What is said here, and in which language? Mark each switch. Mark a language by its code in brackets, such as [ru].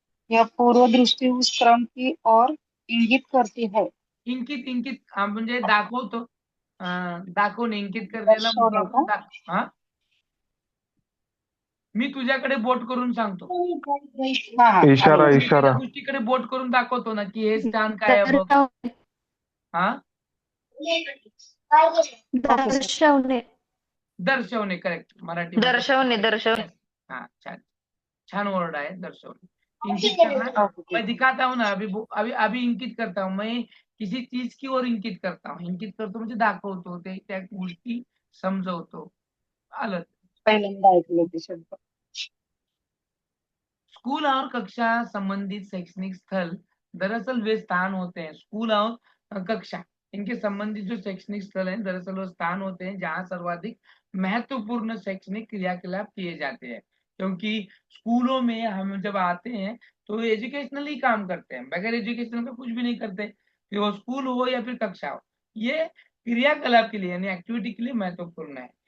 [hi] यह पूर्व दृष्टि उस क्रम की ओर इंगित करती है. [mr] इंकित इंकित म्हणजे दाखवतो, दाखवणे, इंकित करण्याला दर्शवणे आपण का? हा, मी तुझ्याकडे बोट करून सांगतो, हा हा इशारा आलं. मी इशारा एखाद्या गोष्टीकडे बोट करून दाखवतो ना की हे स्थान काय आहे बघ. हा, [en] Okay sir. [mr] दर्शवणे. दर्शवणे, करेक्ट. मराठीमध्ये दर्शवणे दर्शवणे. हा, छान छान वर्ड आहे, दर्शवणे. [hi] इंकित करना, [en] Okay. [hi] मैं दिखाता हूँ ना, अभी अभी अभी इंकित करता हूँ, मैं किसी चीज की ओर इंकित करता हूँ. [mr] इंकित करतो म्हणजे दाखवतो, ते त्या गोष्टी समजवतो. आलं. पहिल्यांदा ऐकले ते शब्द. [hi] स्कूल और कक्षा संबंधित शैक्षणिक स्थल दरअसल वे स्थान होते हैं, स्कूल और कक्षा इनके संबंधित जो शैक्षणिक स्थल हैं दरअसल वो स्थान होते हैं जहाँ सर्वाधिक महत्वपूर्ण शैक्षणिक क्रियाकलाप किए जाते हैं. क्योंकि स्कूलों में हम जब आते हैं तो एजुकेशनली काम करते हैं, बगैर एजुकेशन का कुछ भी नहीं करते, फिर वो स्कूल हो या फिर कक्षा हो, ये क्रियाकलाप के लिए यानी एक्टिविटी के लिए महत्वपूर्ण है.